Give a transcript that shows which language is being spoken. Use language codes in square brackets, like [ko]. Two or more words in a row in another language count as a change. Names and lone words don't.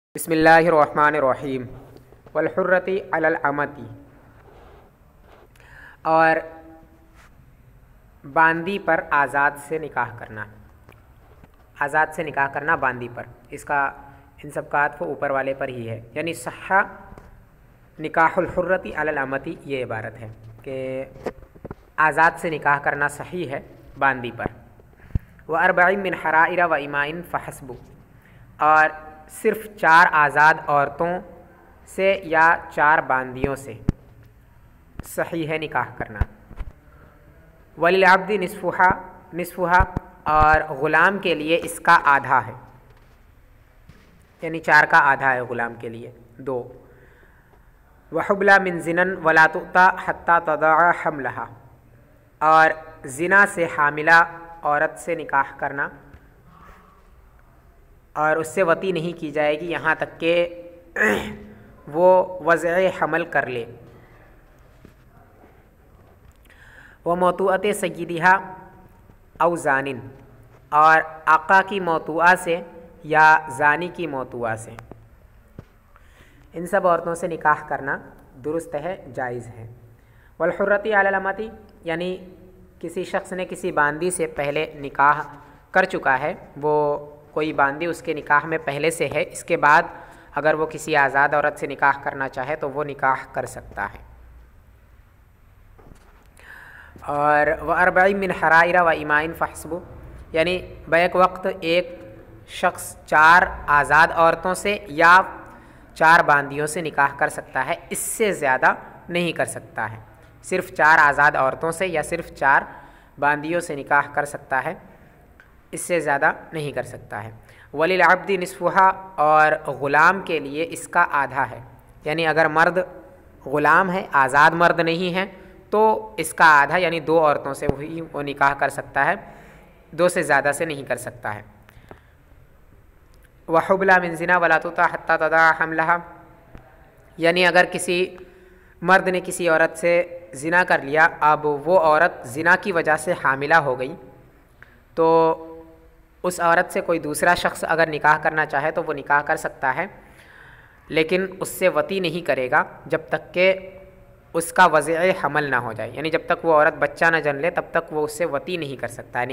[ar] بسم الله الرحمن الرحيم والحرة على الأمة. [hi] और बांदी पर आज़ाद से निकाह करना, आज़ाद से निकाह करना बांदी पर, इसका इन सब का अत्फ़ ऊपर वाले पर ही है। [ar] यानी صح نكاح الحرة على الأمة, [hi] ये इबारत है कि आज़ाद से निकाह करना सही है बांदी पर। [ar] وأربع من حرائر وإماء فحسب, [hi] और सिर्फ़ 4 आज़ाद औरतों से या 4 बांदियों से सही है निकाह करना। [ar] وللعبد نصفها, [hi] और ग़ुलाम के लिए इसका आधा है, यानी 4 का आधा है ग़ुलाम के लिए 2। [ar] وحبلى من زنا ولا توطأ حتى تضع حملها, [hi] और ज़िना से हामिला औरत से निकाह करना और उससे वती नहीं की जाएगी यहाँ तक कि वो वज़अ हमल कर ले। [ar] وموطوءة سيدها أو زان, [hi] और आका की मौतूआ से या ज़ानी की मौतूआ से, इन सब औरतों से निकाह करना दुरुस्त है, जायज़ है। [ar] والحرة على الأمة, [hi] यानी किसी शख्स ने किसी बांदी से पहले निकाह कर चुका है, वो कोई बांदी उसके निकाह में पहले से है, इसके बाद अगर वो किसी आज़ाद औरत से निकाह करना चाहे तो वो निकाह कर सकता है। [ar] और وأربع من حرائر وإماء فحسب, [hi] यानी बैक वक्त एक शख्स 4 आज़ाद औरतों से या 4 बांदियों से निकाह कर सकता है, इससे ज़्यादा नहीं कर सकता है। सिर्फ़ 4 आज़ाद औरतों से या सिर्फ़ 4 बांदियों से निकाह कर सकता है, इससे ज़्यादा नहीं कर सकता है। [ar] وللعبد نصفها, [hi] और ग़ुलाम के लिए इसका आधा है, यानी अगर मर्द ग़ुलाम है, आज़ाद मर्द नहीं है, तो इसका आधा यानी 2 औरतों से वही वो निकाह कर सकता है, 2 से ज़्यादा से नहीं कर सकता है। [ar] وحبلى من زنا ولا توطأ حتى تضع حملها, [hi] यानी अगर किसी मर्द ने किसी औरत से ज़िना कर लिया, अब वो औरत ज़िना की वजह से हामिला हो गई, तो उस औरत से कोई दूसरा शख्स अगर निकाह करना चाहे तो वो निकाह कर सकता है, लेकिन उससे वती नहीं करेगा जब तक कि उसका वज़अ हमल ना हो जाए, यानी जब तक वो औरत बच्चा ना जन ले तब तक वो उससे वती नहीं कर सकता है।